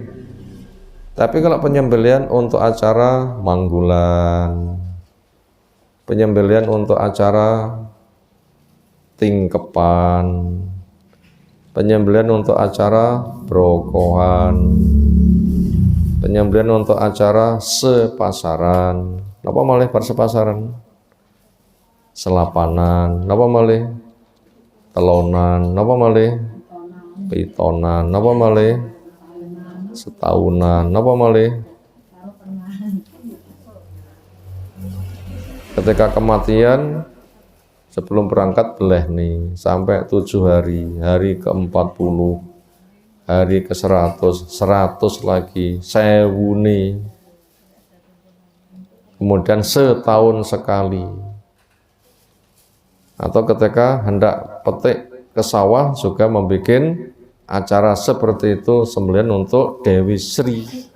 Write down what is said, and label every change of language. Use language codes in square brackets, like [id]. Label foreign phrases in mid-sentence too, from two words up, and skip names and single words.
[id] Tapi kalau penyembelihan untuk acara manggulan, penyembelihan untuk acara tingkepan, penyembelihan untuk acara brokohan, penyembelihan untuk acara sepasaran, [jv] napa malih [id] persepasaran, selapanan, [jv] napa malih [id] telonan, [jv] napa malih [id] pitonan, [jv] napa malih [id] setahunan, napa malih ketika kematian sebelum berangkat beleh nih sampai 7 hari, hari ke-40, hari ke-100, 100 lagi, 1000 nih, kemudian setahun sekali, atau ketika hendak petik ke sawah juga membuat acara seperti itu, sembelihan untuk Dewi Sri.